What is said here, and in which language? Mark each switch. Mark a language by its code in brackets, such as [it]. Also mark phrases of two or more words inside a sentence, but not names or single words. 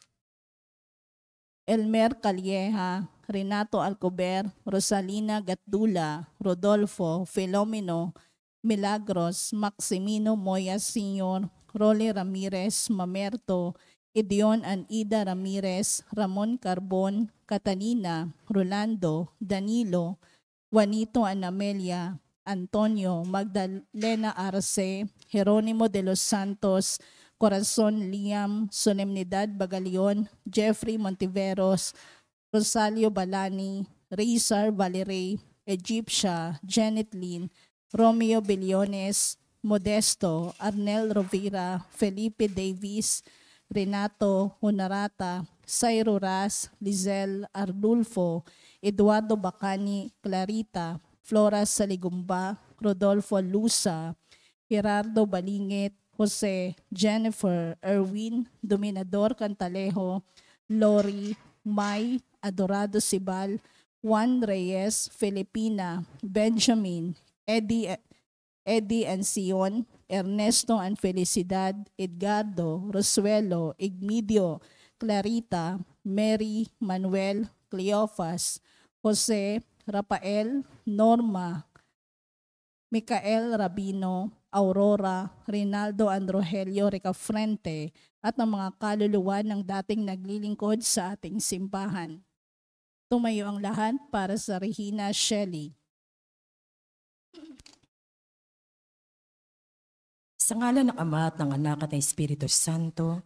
[tl] Elmer Calleja, Renato Alcober, Rosalina Gatdula, Rodolfo, Filomeno, Milagros, Maximino Moya Sr., Rolly Ramirez, Mamerto, Edion and Ida Ramirez, Ramon Carbon, Catalina, Rolando, Danilo, Juanito and Amelia, Antonio, Magdalena Arce, Jeronimo de los Santos, Corazon Liam, Solemnidad Bagalion, Jeffrey Montiveros, Rosalio Balani, Rizar Valerie, Egyptia, Janet Lynn, Romeo Billones, Modesto, Arnel Rovira, Felipe Davis, Renato Honorata, Sairo Ras, Lizelle Ardulfo, Eduardo Bacani, Clarita, Flora Saligumba, Rodolfo Lusa, Gerardo Balingit, Jose, Jennifer, Erwin, Dominador Cantalejo, Lori, May, Adorado Sibal, Juan Reyes, Filipina, Benjamin, Eddie and Sion, Ernesto and Felicidad, Edgardo, Rosuelo, Igmedio, Clarita, Mary, Manuel, Cleofas, Jose, Rafael, Norma, Micael Rabino, Aurora, Rinaldo and Rogelio Recafrente, at ang mga kaluluwa ng dating naglilingkod sa ating simbahan. Tumayo ang lahat para sa Regina Shelley. Sa ngalan ng Ama at ng Anak at ng Espiritu Santo,